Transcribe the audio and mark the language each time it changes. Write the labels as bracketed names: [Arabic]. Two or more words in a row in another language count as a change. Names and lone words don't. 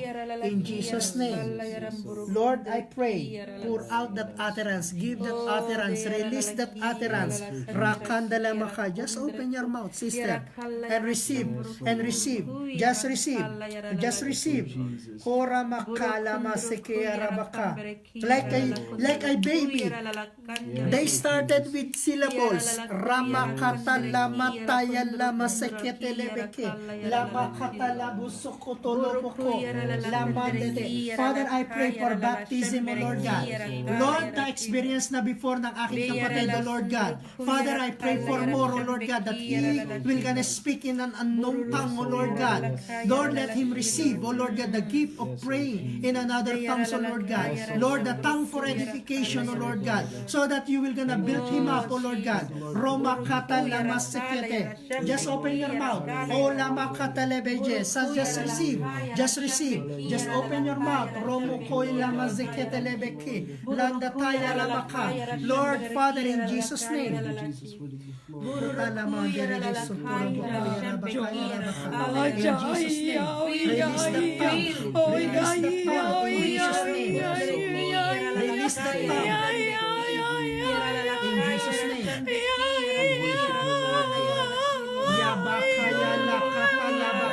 [English] In Jesus' name. Lord, I pray, pour out that utterance, give that utterance, release that utterance. Rakandala maka. Just open your mouth, sister, and receive, and receive. Just receive, just receive. Kora makala masekea rabaka. Like a baby. They started with syllables. Ramakata lamataya lamasekete lebeke. Lamakata labusokoto loboko. Lamandete. Father, I pray for baptism, O Lord God. [Filipino] Lord, na-experience na before ng aking kapatid, [English] O Lord God. Father, I pray for more, O Lord God, that he will gonna speak in an unknown tongue, O Lord God. Lord, let him receive, O Lord God, the gift of praying in another tongues, O Lord God. Lord, the tongue for edification, O Lord God, so that you will gonna build him up, O Lord God. Roma kata lama sekete. Just open your mouth. O lama kata lebeje. So just receive. Just receive. Just open your mouth. Romo koy lama zekete lebeki. Landa taya labaka. Lord, Father, in Jesus' name. Lama dereje suturo bokoy rabaka rabaka. In Jesus' name. Release the tongue. Release the tongue. In Jesus' name. Release the tongue. In Jesus' name. Yabakaya lakatalaba.